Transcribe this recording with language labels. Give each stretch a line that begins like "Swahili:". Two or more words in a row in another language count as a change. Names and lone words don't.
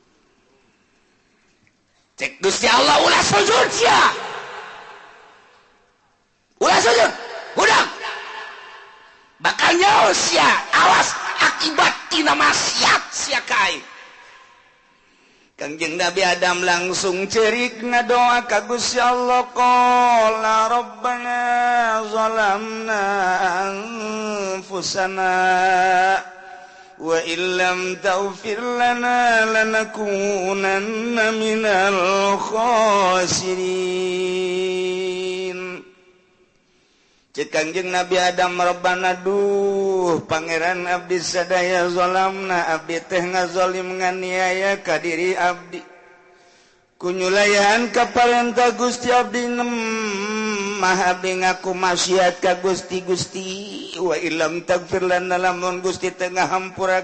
Sundanese: cek Gusti Allah ulah sujud sia ulah sujud budak bakal nyaho sia awas akibat tina maksiat sia kae Kangjeng Nabi Adam langsung cerik ngadoa ka Gusti Allah
Arabic: قال ربنا ظلمنا أنفسنا وإن لم تغفر لنا لنكونن من
Sundanese: khasirin cek Kangjeng Nabi Adam rabbana duh pangeran abdi sadaya zalamna abdi teh ngazalim nganiaya ka diri abdi kunyulayan ka parentah Gusti abdi mah abdi ngaku maksiat ka Gusti
Arabic: وإن لم تغفر لنا
Sundanese: lamun Gusti teu ngahampura